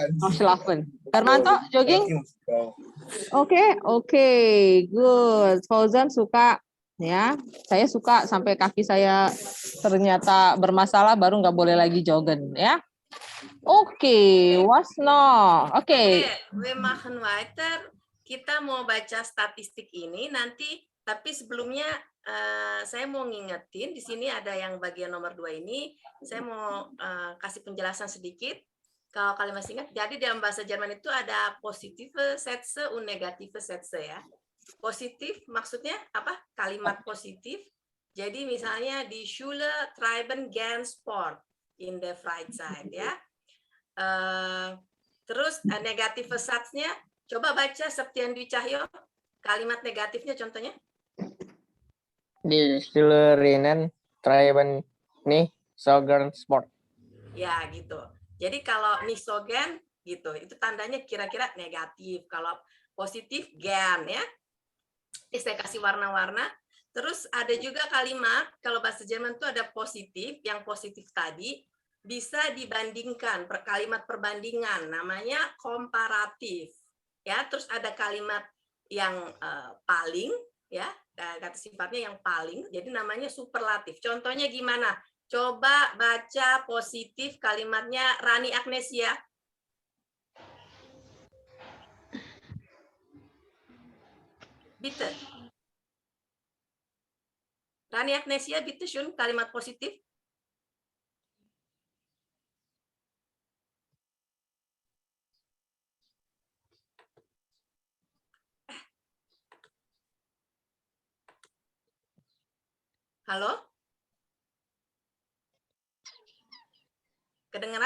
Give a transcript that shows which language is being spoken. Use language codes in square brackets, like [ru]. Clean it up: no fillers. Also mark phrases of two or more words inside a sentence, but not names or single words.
[id] Schlafen. Darmanto, jogging? Oke, good. Fauzan suka. Ya, saya suka sampai kaki saya ternyata bermasalah baru nggak boleh lagi joggen ya. Oke, Wasno. Oke. [de] We machen weiter. [id] Kita mau baca statistik ini nanti, tapi sebelumnya saya mau ngingetin di sini ada yang bagian nomor 2 ini. Saya mau kasih penjelasan sedikit. Kalau kalian masih ingat, jadi dalam bahasa Jerman itu ada [de] positive Sätze und negative Sätze [id] ya. Positif maksudnya apa? Kalimat positif. Jadi misalnya di [de] Schule treiben gern Sport in der Freizeit ya. [id] Terus negatif Satznya, coba baca Septian Dwi Cahyo. Kalimat negatifnya contohnya. [de] Die Schülerinnen treiben nicht so gern Sport. [id] Ya gitu. Jadi kalau [de] nicht so gern [id] gitu, itu tandanya kira-kira negatif. Kalau positif gern ya. Saya kasih warna-warna. Terus ada juga kalimat, kalau bahasa Jerman itu ada positif, yang positif tadi bisa dibandingkan, kalimat perbandingan, namanya komparatif. Ya, terus ada kalimat yang paling, ya, kata sifatnya yang paling, jadi namanya superlatif. Contohnya gimana? Coba baca positif kalimatnya Rani Agnesia. [de] Bitte. Rani Agnesia, bitte schön, [id] kalimat positif. Halo? Kedengeran?